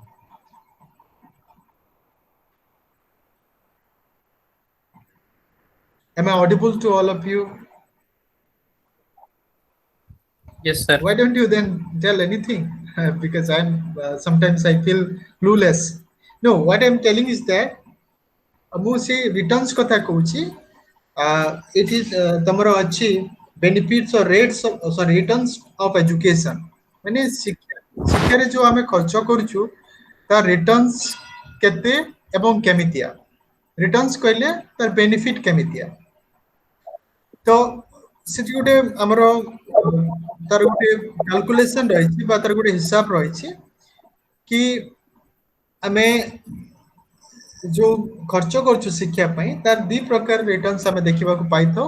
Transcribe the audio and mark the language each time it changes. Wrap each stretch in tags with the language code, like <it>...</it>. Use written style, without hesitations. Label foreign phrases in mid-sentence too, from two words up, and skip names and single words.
<en>Am I audible to all of you? Yes, sir. Why don't you then tell anything? Because I'm sometimes I feel clueless. No, what I'm telling is that</en> <or>ମୁଁ ସେ returns କଥା କହୁଛି.</or> <en>It is</en> <or>ତମର ଅଛି</or> <en>benefits or rates of sorry returns of education.</en> <or>ମାନେ ଶିକ୍ଷାରେ ଯୋଉ ଆମେ ଖର୍ଚ୍ଚ କରୁଛୁ ତା returns କେତେ ଏବଂ କେମିତିଆ? Returns କହିଲେ ତାର benefit କେମିତିଆ? ତ ସେଠି ଗୋଟେ ଆମର ତାର ଗୋଟେ କ୍ୟାଲକୁଲେସନ ରହିଛି ବା ତାର ଗୋଟେ ହିସାବ ରହିଛି କି ଆମେ ଯୋଉ ଖର୍ଚ୍ଚ କରୁଛୁ ଶିକ୍ଷା ପାଇଁ ତାର ଦି ପ୍ରକାର ରିଟର୍ଣ୍ଣସ ଆମେ ଦେଖିବାକୁ ପାଇଥାଉ.</or>